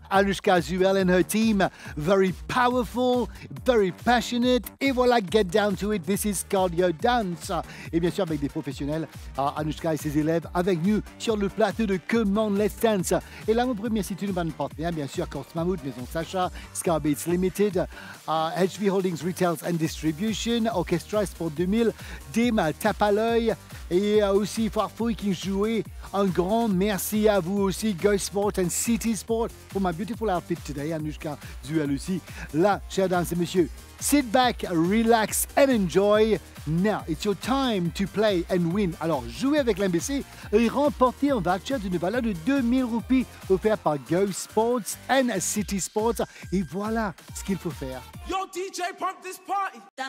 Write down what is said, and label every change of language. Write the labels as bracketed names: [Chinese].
[English] Anushka Zuel and her team, very powerful, very passionate. [French] Et voilà, [English] get down to it, this is cardio dance. [French] Et bien sûr, avec des professionnels, Anushka et ses élèves, avec nous sur le plateau de Come On Let's Dance. Et là, mon premier site, une partenaire, bien sûr, Course Mammouth, Maison Sacha, Scarbaits Limited, HV Holdings Retails and Distribution, Orchestra Sport 2000, Dim, Tape à l'œil, et aussi Farfouille qui jouait. Un grand merci à vous aussi, Go Sport and City Sport, [English] for my beautiful outfit today, [French] Anushka Zuel aussi. Là, chers dames et messieurs, [English] sit back, relax and enjoy. Now, it's your time to play and win. [French] Alors, jouez avec l'MBC et remportez un voucher d'une valeur de 2000 roupies offert par Go Sports and City Sports. Et voilà ce qu'il faut faire. [English] Yo, DJ, pump this party.